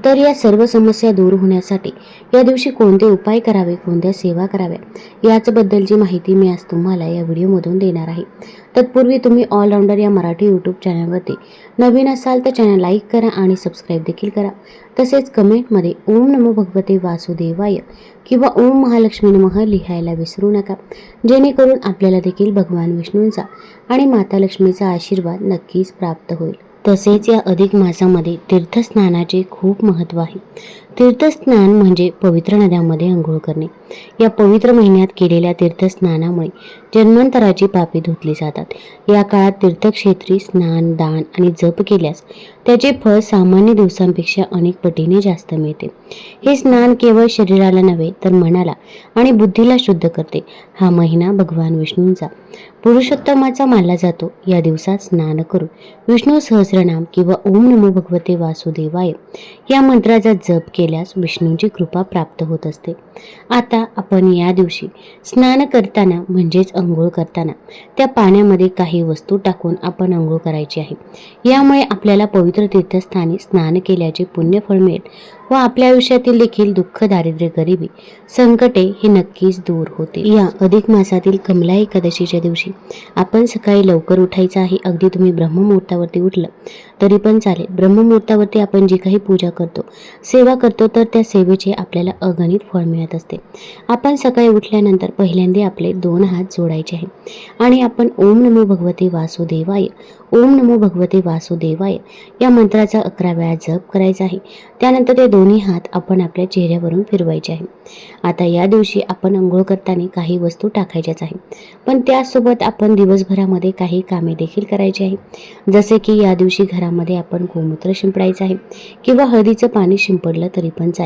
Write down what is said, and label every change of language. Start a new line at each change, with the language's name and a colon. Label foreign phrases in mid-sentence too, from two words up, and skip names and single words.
Marathi: तर या सर्व समस्या दूर होण्यासाठी या दिवशी कोणते उपाय करावे, कोणत्या सेवा कराव्या, याचबद्दलची माहिती मी आज तुम्हाला या व्हिडिओमधून देणार आहे. तत्पूर्वी तुम्ही ऑलराऊंडर या मराठी यूट्यूब चॅनलवरती नवीन असाल तर चॅनल लाईक करा आणि सबस्क्राईब देखील करा. तसेच कमेंटमध्ये
Sanskrit: ओम नमो भगवते वासुदेवाय
Marathi: किंवा
Sanskrit: ओम महालक्ष्मी नमः
Marathi: लिहायला विसरू नका, जेणेकरून आपल्याला देखील भगवान विष्णूंचा आणि माता लक्ष्मीचा आशीर्वाद नक्कीच प्राप्त होईल. तसेच या अधिक मासामध्ये तीर्थस्नानाचे खूप महत्त्व आहे. तीर्थस्नान म्हणजे पवित्र नद्यांमध्ये अंघोळ करणे. या पवित्र महिन्यात केलेल्या तीर्थस्नानामुळे जन्मांतराची पापे धुतली जातात. या काळात तीर्थक्षेत्री स्नान, दान आणि जप केल्यास त्याचे फळ सामान्य दिवसांपेक्षा अनेक पटीने जास्त मिळते. हे स्नान केवळ शरीराला नव्हे तर मनाला आणि बुद्धीला शुद्ध करते. हा महिना भगवान विष्णूंचा पुरुषोत्तमाचा मानला जातो. या दिवसात स्नान करून विष्णू सहस्रनाम किंवा
Sanskrit: ओम नमो भगवते वासुदेवाय
Marathi: या मंत्राचा जप केल्यास विष्णूंची कृपा प्राप्त होत असते. आता आपण या दिवशी स्नान करताना म्हणजेच अंघोळ करताना त्या पाण्यामध्ये काही वस्तू टाकून आपण अंघोळ करायची आहे. यामुळे आपल्याला पवित्र तीर्थस्थानी स्नान केल्याचे पुण्यफळ मिळेल व आपल्या आयुष्यातील देखील दुःख, दारिद्र्य, गरिबी, संकटे हे नक्कीच दूर होते. या अधिक मासातील कमला एकादशीच्या दिवशी आपण सकाळी लवकर उठायचं आहे. अगदी तुम्ही ब्रह्ममुहूर्तावरती उठलं तरी पण चालेल. ब्रह्ममुहूर्तावरती आपण जी काही पूजा करतो, सेवा करतो, तर त्या सेवेचे आपल्याला अगणित फळ मिळत असते. आपण सकाळी उठल्यानंतर पहिल्यांदा आपले 2 हात जोडायचे आहे आणि आपण
Sanskrit: ओम नमो भगवते वासुदेवाय, ओम नमो भगवते वासुदेवाय
Marathi: या मंत्राचा 11 वेळा जप करायचा आहे. त्यानंतर ते दोन्ही हात आपण आपल्या चेहऱ्यावरून फिरवायचे आहे. आता या दिवशी आपण अंघोळ करताना काही वस्तू टाकायच्याच आहे, पण त्यासोबत आपण दिवसभरामध्ये काही कामे देखील करायची आहे. जसे की या दिवशी घरामध्ये आपण गोमूत्र शिंपडायचं आहे किंवा हळदीचं पाणी शिंपडलं तरी पण चालेल.